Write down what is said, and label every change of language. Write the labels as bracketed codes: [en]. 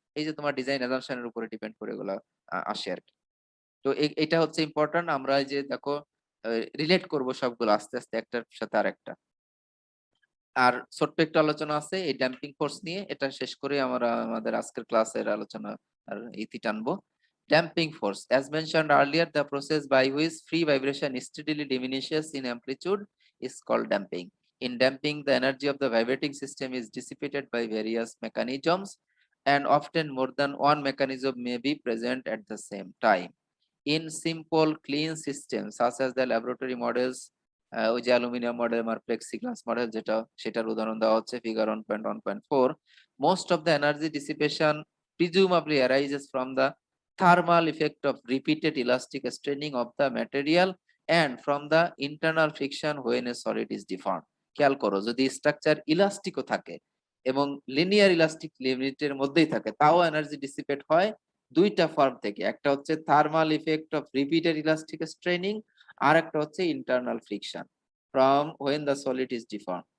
[bn] এই যে তোমার ডিজাইন অ্যাজাম্পশনের উপরে ডিপেন্ড করে এগুলা আসে আর কি। তো এটা হচ্ছে ইম্পর্টেন্ট। আমরা এই যে দেখো রিলেট করব সবগুলো আস্তে আস্তে একটার সাথে আরেকটা। আর ছোট্ট একটু আলোচনা আছে এই ড্যাম্পিং ফোর্স নিয়ে, এটা শেষ করে আমরা আমাদের আজকের ক্লাসের আলোচনা আর ইতি টানবো। [en] Damping force. As mentioned earlier, the process by which free vibration steadily diminishes in amplitude is called damping. In damping, the energy of the vibrating system is dissipated by various mechanisms, and often more than one mechanism may be present at the same time. In simple, clean systems, such as the laboratory models, [bn] ওই যে aluminium model আর plexiglass model যেটা, সেটার উদাহরণ দেওয়া হচ্ছে figure 1.1.4. [en] Most of the energy dissipation presumably arises from the thermal effect of repeated elastic straining of the material and from the internal friction when a solid is deformed. [bn] খেয়াল করো, যদি structure ইলাস্টিকও থাকে এবং লিনিয়ার ইলাস্টিক লিমিটের মধ্যেই থাকে, তাও energy dissipate হয় দুইটা ফর্ম থেকে। একটা হচ্ছে thermal effect of repeated elastic স্ট্রেনিং, আর একটা হচ্ছে internal friction from when the solid is deform.